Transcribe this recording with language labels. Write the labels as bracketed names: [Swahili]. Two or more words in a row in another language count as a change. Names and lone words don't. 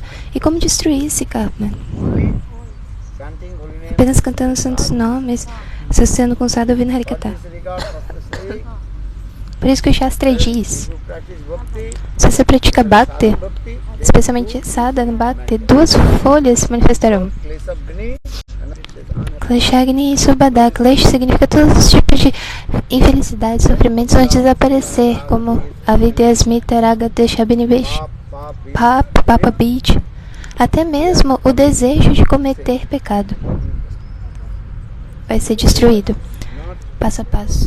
[Portuguese] E como destruir esse karma? Apenas cantando os santos nomes, associando com o sadhu ouvindo Harikatha. Por isso que o Shastra diz, se você pratica Bhakti, especialmente Sadhana Bhakti, 2 folhas se manifestarão. Kleshagni e Subhada. Klesh significa todos os tipos de infelicidade, sofrimentos vão desaparecer, como Avidya, Smita, Raga, Desha, Abhinivesh, Papa, Beach, até mesmo o desejo de cometer pecado vai ser destruído, passo a passo.